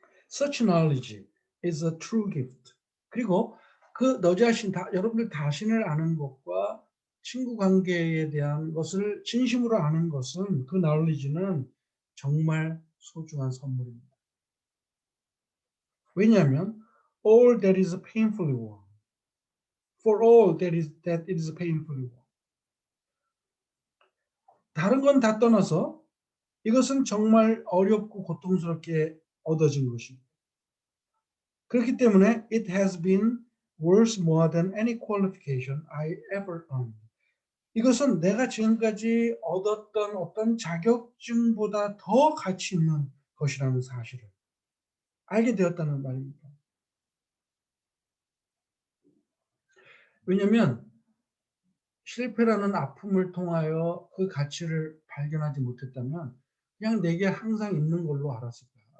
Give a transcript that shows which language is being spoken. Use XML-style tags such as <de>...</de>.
<en>Such knowledge is a true gift.</en> <ko>그리고 그 너 자신, 여러분들 자신을 아는 것과 친구 관계에 대한 것을 진심으로 아는 것은 그 knowledge는 정말 소중한 선물입니다. 왜냐하면</ko> <en>all that is painfully won. For all that is painfully won.</en> <ko>다른 건 다 떠나서 이것은 정말 어렵고 고통스럽게 얻어진 것입니다. 그렇기 때문에</ko> <en>it has been worth more than any qualification I ever earned.</en> <ko>이것은 내가 지금까지 얻었던 어떤 자격증보다 더 가치 있는 것이라는 사실을 알게 되었다는 말입니다. 왜냐하면 실패라는 아픔을 통하여 그 가치를 발견하지 못했다면 그냥 내게 항상 있는 걸로 알았을 거야.</ko>